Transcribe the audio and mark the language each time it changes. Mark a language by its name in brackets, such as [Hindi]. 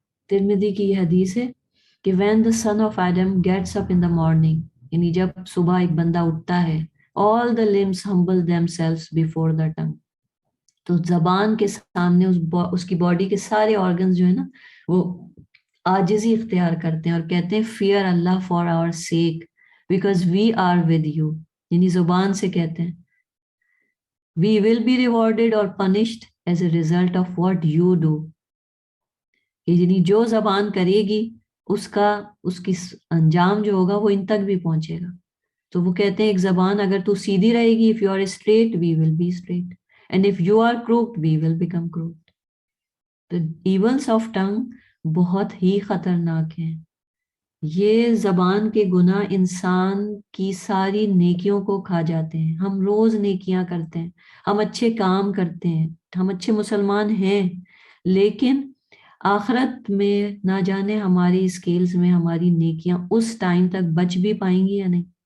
[Urdu] ترمذی کی یہ حدیث ہے کہ [English] when the son of Adam gets up in the morning، [Urdu] یعنی جب صبح ایک بندہ اٹھتا ہے، [English] all the limbs humble themselves before the tongue، [Urdu] تو زبان کے سامنے اس کی باڈی کے سارے آرگنز جو ہے نا وہ عاجزی اختیار کرتے ہیں اور کہتے ہیں [English] fear Allah for our sake because we are with you. [Urdu] یعنی زبان سے کہتے ہیں [English] we will be rewarded or punished as a result of what you do. [Urdu] یعنی جو زبان کرے گی اس کی انجام جو ہوگا وہ ان تک بھی پہنچے گا. تو وہ کہتے ہیں ایک زبان اگر تو سیدھی رہے گی، [English] if you are straight we will be straight and if you are crooked we will become crooked. [Urdu] تو [English] evils of tongue [Urdu] بہت ہی خطرناک ہیں. یہ زبان کے گناہ انسان کی ساری نیکیوں کو کھا جاتے ہیں. ہم روز نیکیاں کرتے ہیں, ہم اچھے کام کرتے ہیں, ہم اچھے مسلمان ہیں, لیکن آخرت میں نہ جانے ہماری اسکیلز میں ہماری نیکیاں اس ٹائم تک بچ بھی پائیں گی یا نہیں.